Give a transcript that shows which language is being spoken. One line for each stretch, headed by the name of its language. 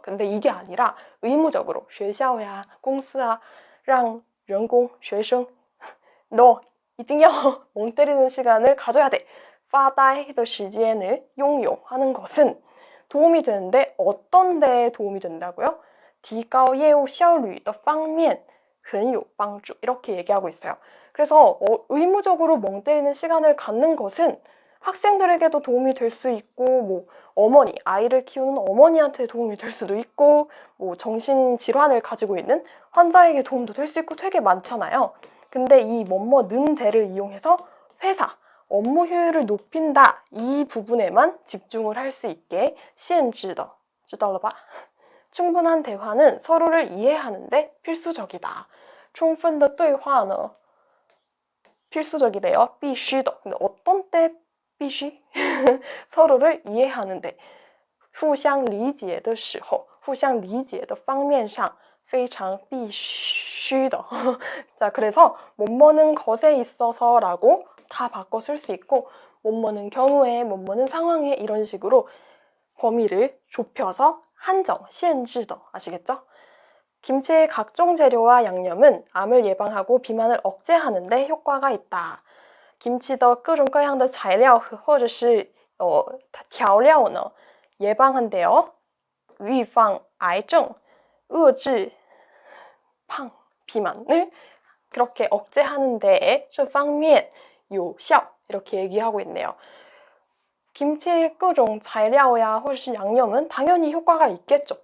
Korean: 근데 이게 아니라 의무적으로
Chinese: 学校呀,公司啊,让员工,学生
Korean: 너
Chinese: 一定要
Korean: 멍 때리는 시간을 가져야 돼.
Chinese: 发呆的时间
Korean: 을
Chinese: 拥有
Korean: 하는 것은 도움이 되는데 어떤 데에 도움이 된다고요?
Chinese: 提高业务效率的方面很有帮助
Korean: 이렇게 얘기하고 있어요. 그래서 의무적으로 멍 때리는 시간을 갖는 것은 학생들에게도 도움이 될 수 있고 뭐 어머니, 아이를 키우는 어머니한테 도움이 될 수도 있고 뭐 정신질환을 가지고 있는 환자에게 도움도 될 수 있고 되게 많잖아요. 근데 이 뭐뭐는 대를 이용해서 회사, 업무 효율을 높인다 이 부분에만 집중을 할 수 있게
Chinese: 限制的,知道了吧?
Korean: 충분한 대화는 서로를 이해하는데 필수적이다.
Chinese: 充分的对话呢
Korean: 필수적이래요.
Chinese: 必须的.근데 어떤 때 必须?
Korean: 서로를 이해하는데
Chinese: 互相理解的时候,互相理解的方面上非常必须的.
Korean: 자, 그래서 뭐뭐는 것에 있어서라고 다 바꿔 쓸 수 있고 뭐뭐는 경우에, 뭐뭐는 상황에 이런 식으로 범위를 좁혀서 한정,
Chinese: 限制的.
Korean: 아시겠죠? 김치의 각종 재료와 양념은 암을 예방하고 비만을 억제하는 데 효과가 있다.
Chinese: 김치的各种各样的材料或者是调料呢
Korean: 예방한대요.
Chinese: 预防癌症, 遏制胖,
Korean: 비만을 그렇게 억제하는 데에
Chinese: 这方面有效
Korean: 이렇게 얘기하고 있네요. 김치의
Chinese: 各种材料야或者是
Korean: 양념은 당연히 효과가 있겠죠.